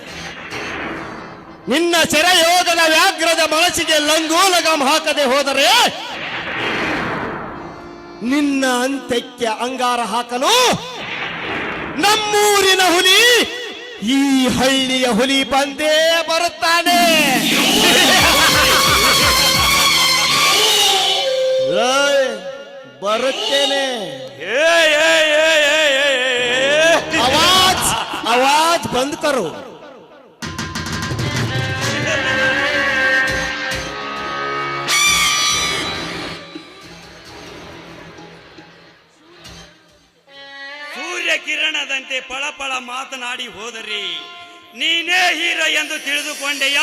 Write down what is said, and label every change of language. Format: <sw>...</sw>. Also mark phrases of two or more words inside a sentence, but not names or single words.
<kn>ನಿನ್ನ ಸೆರೆಯೋಗದ ವ್ಯಾಘ್ರದ ಮನಸ್ಸಿಗೆ ಲಂಗೋಲಗಂ ಹಾಕದೆ ಹೋದರೆ ನಿನ್ನ ಅಂತ್ಯಕ್ಕೆ ಅಂಗಾರ ಹಾಕಲು ನಮ್ಮೂರಿನ ಹುಲಿ, ಈ ಹಳ್ಳಿಯ ಹುಲಿ ಬಂದೇ ಬರುತ್ತಾನೆ. ಬರುತ್ತೇನೆ.</kn> <hi>आवाज बंद करो.</hi> <kn>ಸೂರ್ಯ ಕಿರಣದಂತೆ ಪಳಪಳ ಮಾತನಾಡಿ ಹೋದರೆ ನೀನೇ ಹೀರೋ ಎಂದು ತಿಳಿದುಕೊಂಡೆಯಾ?</kn>